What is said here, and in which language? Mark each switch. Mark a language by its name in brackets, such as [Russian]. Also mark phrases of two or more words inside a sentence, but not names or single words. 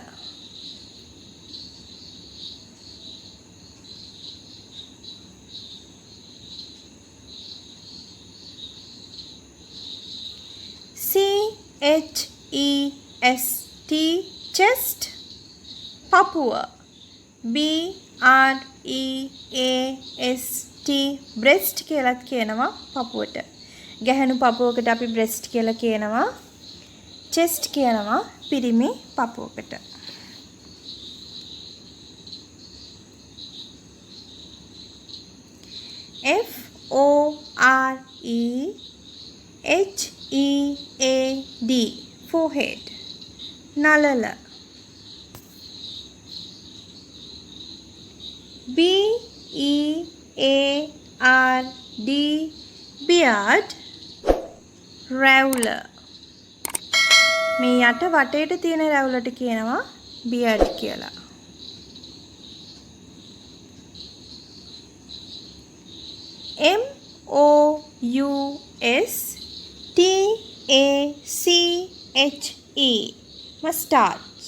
[English] C H E S T chest පපුව. B R E A S T breast [Sinhala] කියලාත් කියනවා පපුවට. ගැහැණු පපුවකට අපි breast කියලා කියනවා. chest කියනවා පිරිමි පපුවකට. [English] F O R E H E A D forehead නලල. B E A R D beard රැවුල. [Sinhala] මේ යට වටේට තියෙන රැවුලට කියනවා beard කියලා. [English] M O U S T A C H E mustache.